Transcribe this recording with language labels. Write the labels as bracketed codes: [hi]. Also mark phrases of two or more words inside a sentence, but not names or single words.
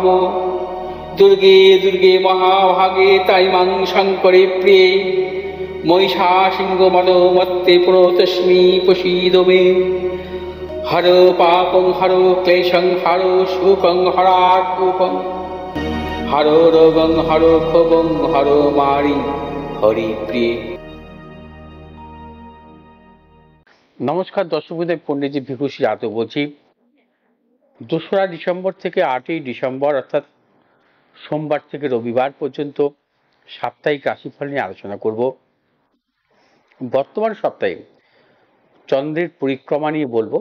[sa] दुर्गे दुर्गे महाभागे ताइमां शङ्करे प्रिये महिषासिंहमदोमत्ते प्रणतोऽस्मि प्रसीद मे। हरो पापं हरो क्लेशं हरो शोकं हरात्मकं हरो रोगं हरो क्षोभं हरो मारि हरि प्रिय। [bn] নমস্কার দর্শক বন্ধু, পণ্ডিতজি ভিকুশী যাদব বলছি। 2রা ডিসেম্বর থেকে 8ই ডিসেম্বর অর্থাৎ সোমবার থেকে রবিবার পর্যন্ত সাপ্তাহিক রাশিফল নিয়ে আলোচনা করব। বর্তমান সপ্তাহে চন্দ্রের পরিক্রমা নিয়ে বলবো।